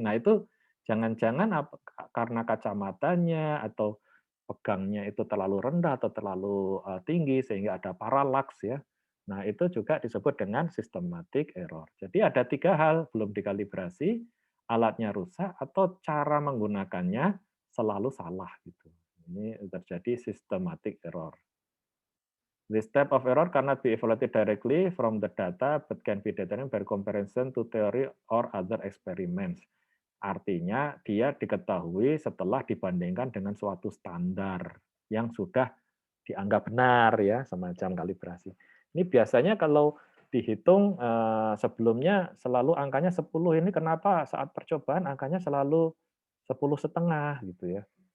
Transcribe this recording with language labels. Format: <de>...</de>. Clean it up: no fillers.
<id>Nah itu jangan-jangan karena kacamatanya atau pegangnya itu terlalu rendah atau terlalu tinggi sehingga ada paralaks ya. Nah, itu juga disebut dengan systematic error. Jadi ada 3 hal, belum dikalibrasi, alatnya rusak, atau cara menggunakannya selalu salah gitu. Ini terjadi systematic error.</id> <en>This type of error cannot be evaluated directly from the data, but can be determined by comparison to theory or other experiments.</en> <id>Artinya dia diketahui setelah dibandingkan dengan suatu standar yang sudah dianggap benar ya, semacam kalibrasi. Ini biasanya kalau dihitung sebelumnya selalu angkanya 10, ini kenapa saat percobaan angkanya selalu 10,5 gitu ya.</id>